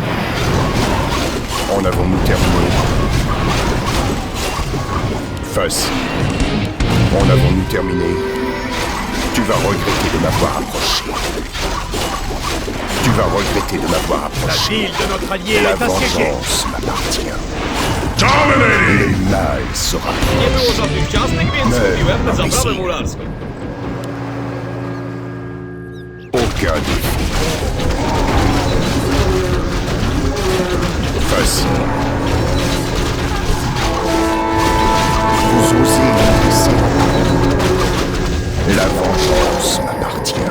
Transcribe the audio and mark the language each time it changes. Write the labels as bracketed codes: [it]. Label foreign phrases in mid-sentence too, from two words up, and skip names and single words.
[fr] En avons-nous terminé? Facile. En avons-nous terminé? Tu vas regretter de m'avoir approché. Tu vas regretter de m'avoir La approché. ville de notre allié La est assiégée! vengeance m'appartient. Dominating. Le mal se [pl] Nie [fr] rapproche. [pl] było żadnych ciastek, więc Nie, kupiłem [fr] imbécile. [pl] zabawę mularską. [fr] Aucun défi. Facile. Vous osez m'adresser. La vengeance m'appartient.